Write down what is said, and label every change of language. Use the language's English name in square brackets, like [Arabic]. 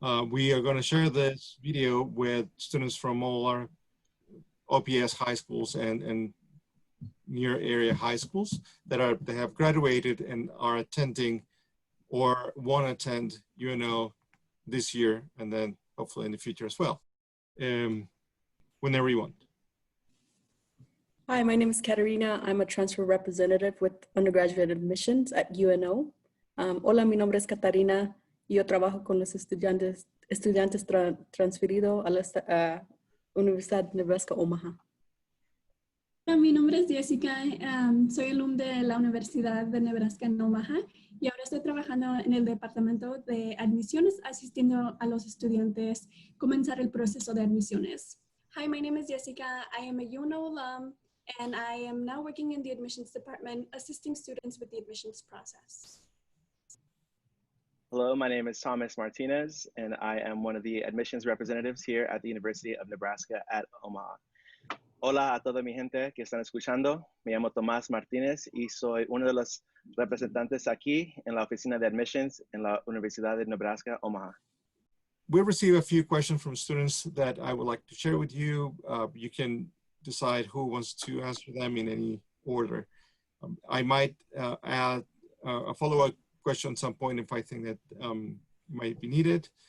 [English] We are going to share this video with students from all our OPS high schools and near area high schools that have graduated and are attending or want to attend UNO this year, and then hopefully in the future as well, whenever you want. Hi, my name is Catarina. I'm a transfer representative with undergraduate admissions at UNO. [Spanish] Hola, mi nombre es Catarina. Yo trabajo con los estudiantes transferidos a la Universidad de Nebraska, Omaha. Mi nombre es Jessica, soy alumna de la Universidad de Nebraska en Omaha y ahora estoy trabajando en el departamento de admisiones asistiendo a los estudiantes comenzar el proceso de admisiones. [English] Hi, my name is Jessica. I am a UNO alum and I am now working in the admissions department assisting students with the admissions process. Hello, my name is Thomas Martinez and I am one of the admissions representatives here at the University of Nebraska at Omaha. [Spanish] Hola a toda mi gente que están escuchando. Me llamo Thomas Martinez y soy uno de los representantes aquí en la oficina de admissions en la Universidad de Nebraska, Omaha. [English] We received a few questions from students that I would like to share with you. You can decide who wants to answer them in any order. I might add a follow-up question at some point if I think that might be needed.